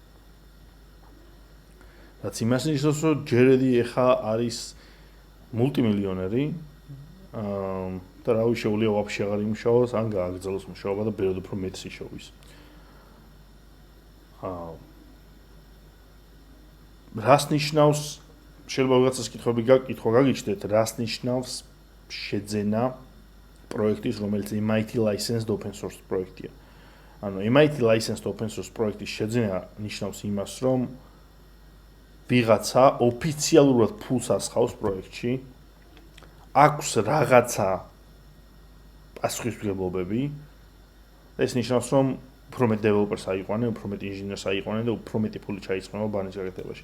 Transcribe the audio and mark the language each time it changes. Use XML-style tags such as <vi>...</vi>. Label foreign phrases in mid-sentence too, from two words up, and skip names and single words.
<ka>რაც იმას ნიშნავს, რომ ჯერედი ეხა არის მულტიმილიონერი, და რავი შეუძლია ვაფშე აღარ იმუშაოს, ან გააგრძელოს მუშაობა და ბევრად უფრო მეტს იშოვის. რას ნიშნავს, შეიძლება ვიღაცას კითხვა გაგიჩნდეთ, რას ნიშნავს შეძენა პროექტის, რომელიც</ka> <en>MIT licensed open source</en> <ka>პროექტია. ანუ</ka> <en>MIT licensed open source</en> <ka>პროექტის შეძენა ნიშნავს იმას, რომ ვიღაცა ოფიციალურად ფულს ასხავს პროექტში, აქვს რაღაცა პასუხისმგებლობები. ეს ნიშნავს, რომ უფრო მეტ დეველოპერს აიყვანენ, უფრო მეტ ინჟინერს აიყვანენ და უფრო მეტი ფული ჩაიწყნება ბანის გაკეთებაში.</ka>